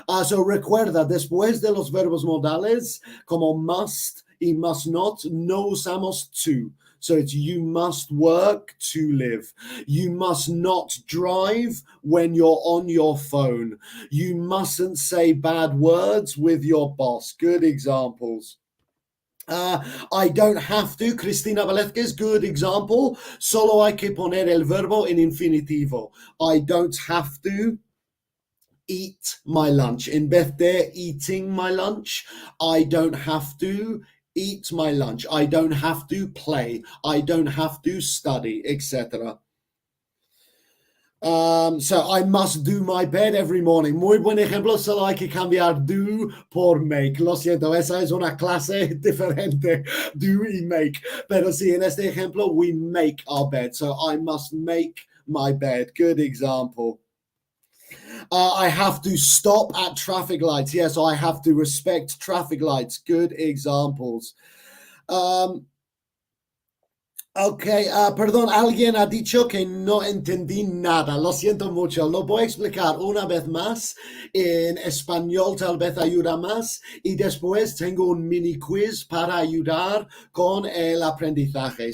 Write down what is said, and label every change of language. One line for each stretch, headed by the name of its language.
Spanish: So recuerda, después de los verbos modales, como must y must not, no usamos to.
English: So it's you must work to live. You must not drive when you're on your phone. You mustn't say bad words with your boss. Good examples. I don't have to. Cristina Velázquez, good example.
Spanish: Solo hay que poner el verbo en infinitivo.
English: I don't have to eat my lunch.
Spanish: In vez de
English: eating my lunch, I don't have to eat my lunch. I don't have to play. I don't have to study, etc. So I must do my bed every morning.
Spanish: Muy buen ejemplo, solo hay que cambiar do por make. Lo siento, esa es una clase diferente, do y make. Pero sí, en este ejemplo,
English: we make our bed. So I must make my bed. Good example. I have to stop at traffic lights. Yes, I have to respect traffic lights. Good examples.
Spanish: Ok, perdón, alguien ha dicho que no entendí nada. Lo siento mucho. Lo voy a explicar una vez más en español, tal vez ayuda más. Y después tengo un mini quiz para ayudar con el aprendizaje.